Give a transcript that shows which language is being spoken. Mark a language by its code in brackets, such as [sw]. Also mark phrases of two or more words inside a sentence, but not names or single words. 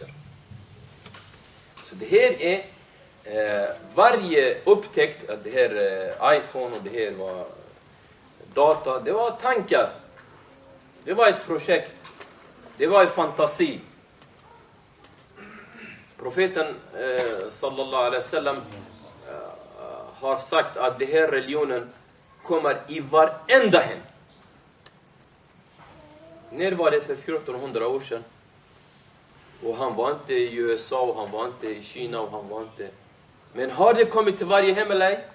[sv] Så det här är varje upptäckt, att det här iPhone och det här var data, det var tankar. Det var ett projekt. Det var en fantasi. Profeten [ar] صلى الله عليه وسلم [sv] har sagt att den här religionen kommer i varenda hem. När var det för 1400 år sedan? Och han var inte i USA och han var inte i Kina och han var inte... Men har det kommit till varje hem eller ej?